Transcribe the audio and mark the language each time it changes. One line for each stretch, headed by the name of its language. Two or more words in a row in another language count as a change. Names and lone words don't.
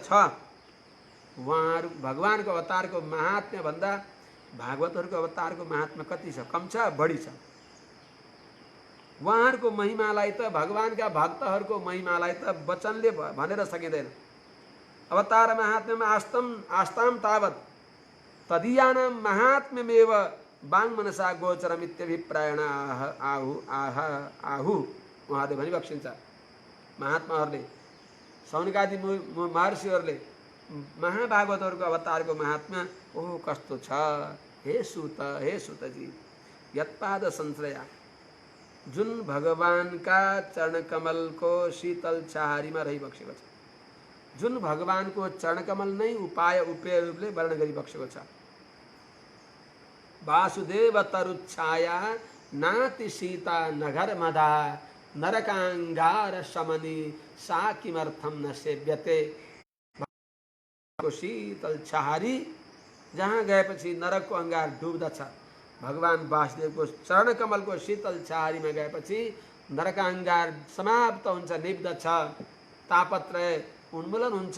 Nepali: उहाँहरू भगवानको अवतारको महात्म्य भन्दा भागवतहरूको अवतारको महात्म्य कति छ? कम छ, बढी छ। उहाँहरूको महिमालाई त, भगवानका भक्तहरूको महिमालाई त वचनले भनेर सकिँदैन।
Sanskrit: अवतार महात्म्यमा आस्ताम तावत तदीयानां महात्म्यमेव वाङ्मनसा गोचरमित्यभिप्रायण आहु।
Nepali: उहाँले भनिबक्सिन्छ, महात्माहरूले, सौनकादि महर्षिहरूले महाभागवतहरूको अवतारको महात्म्य ओहो कस्तो छ। हे सुतजी,
Sanskrit: यत्पाद संश्रया,
Nepali: जुन भगवानका चरणकमलको शीतल छाहारीमा रहिबक्सेको छ, जुन भगवानको चरणकमल नै उपाय उपेय रूपले वर्णन गरिबक्सेको छ।
Sanskrit: वासुदेव तरुच्छाया नाति सीता नगर मदा नरकांगार शमनी सा किमर्थम न सेव्यते।
Nepali: को शीतल छहारी जहाँ गएपछि नरकको अंगार डुब्दछ, भगवान वासुदेवको चरण कमलको शीतल छहारीमा गएपछि नरक अंगार समाप्त हुन्छ, निब्दछ, तापत्रय उन्मूलन हुन्छ।